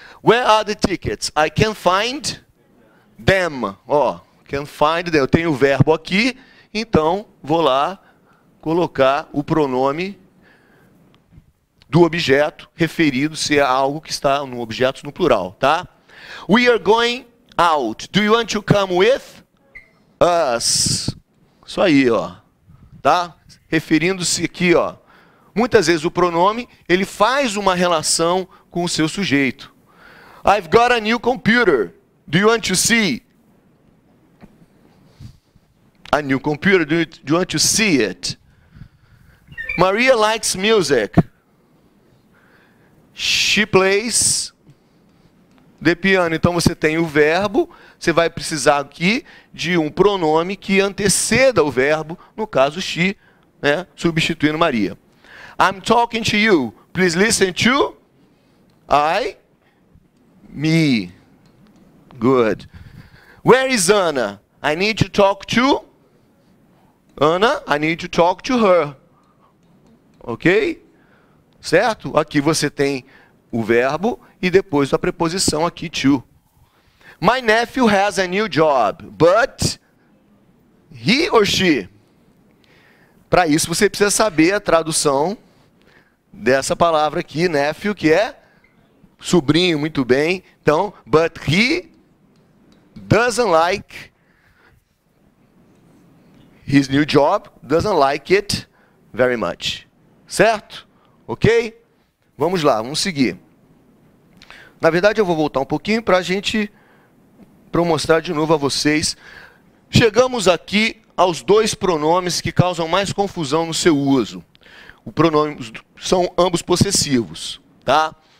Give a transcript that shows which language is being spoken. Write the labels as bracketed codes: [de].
[en] Where are the tickets? I can find them. [pt] Ó, [en] can find them. [pt] Eu tenho o verbo aqui, então vou lá colocar o pronome do objeto referido se é algo que está no objeto no plural, tá? [en] We are going out. Do you want to come with us? [pt] Isso aí, ó. Tá? Referindo-se aqui, ó. Muitas vezes o pronome, ele faz uma relação com o seu sujeito. [en] I've got a new computer. Do you want to see? A new computer, do you want to see it? Maria likes music. She plays the piano. [pt] Então você tem o verbo, você vai precisar aqui de um pronome que anteceda o verbo, no caso she, né, substituindo Maria. [en] I'm talking to you. Please listen to me. Good. Where is Anna? I need to talk to Anna. I need to talk to her. OK? Certo? [pt] Aqui você tem o verbo e depois a preposição aqui, to. [en] My nephew has a new job, but he or she? [pt] Para isso você precisa saber a tradução dessa palavra aqui, nephew, que é sobrinho, muito bem. [en] Então, but he doesn't like his new job, doesn't like it very much. [pt] Certo? OK? Vamos lá, vamos seguir. Na verdade, eu vou voltar um pouquinho para eu mostrar de novo a vocês. Chegamos aqui aos dois pronomes que causam mais confusão no seu uso. O pronome são ambos possessivos, tá?